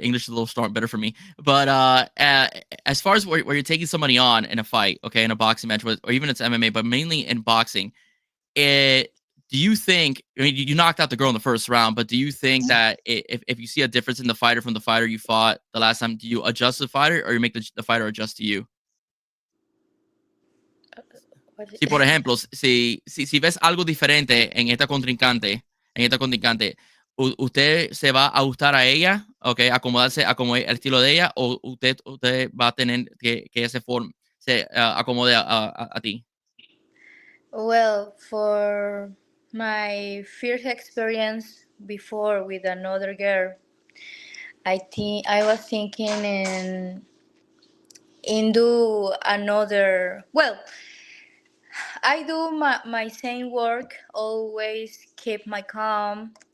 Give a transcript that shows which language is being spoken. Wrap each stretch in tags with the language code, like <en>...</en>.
<en>English is a little strong, better for me. But as far as where you're taking somebody on in a fight, okay, in a boxing match, or even it's MMA, but mainly in boxing, it, do you think? I mean, you knocked out the girl in the first round, but do you think that if you see a difference in the fighter from the fighter you fought the last time, do you adjust the fighter or you make the fighter adjust to you? What</en> <es>Si, por ejemplo, si ves algo diferente en esta contrincante, usted se va a ajustar a ella, okay, acomodarse a como el estilo de ella, o usted va a tener que ella se acomode a ti.</es> <en>Well, for my first experience before with another girl, I was thinking in do another. Well, I do my same work. Always keep my calm.</en>